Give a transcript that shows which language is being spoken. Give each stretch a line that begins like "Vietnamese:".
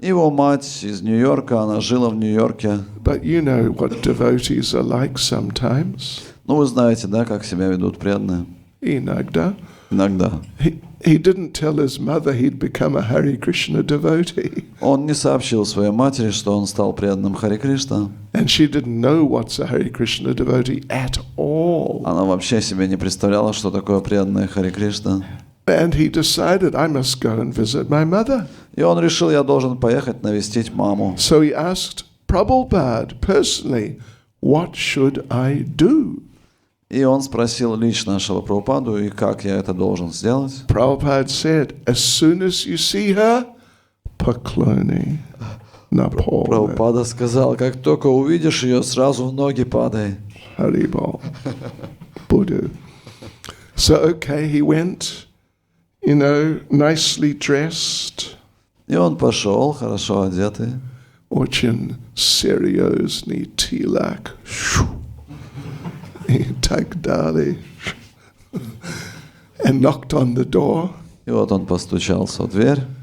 Russian: Его мать из Нью-Йорка, она жила в Нью-Йорке.
English: But you know what devotees are like sometimes.
Russian: Вы знаете, да, как себя ведут преданные? Иногда. Иногда.
English: He didn't tell his mother he'd become a Hare Krishna devotee.
Russian: Он не сообщил своей матери, что он стал преданным Харе Кришна.
English: And she didn't know what's a Hare Krishna devotee at all.
Russian: Она вообще себе не представляла, что такое преданная Харе Кришна.
English: And he decided, I must go and visit my mother.
Russian: И он решил, я должен поехать навестить маму.
English: So he asked Prabhupada personally, what should I do?
Russian: И он спросил лично Шрила Прабхупаду, и как я это должен сделать.
English: Prabhupada said, as soon as you see her,
Russian: поклони на поле. Прабхупада сказал, как только увидишь ее, сразу в ноги падай. Haribol. Buddha.
English: So, okay, he went, nicely dressed.
Russian: И он пошел, хорошо одетый. Очень серьезный тилак. И так далее.
English: And knocked on the door.
Russian: И вот он постучался в дверь.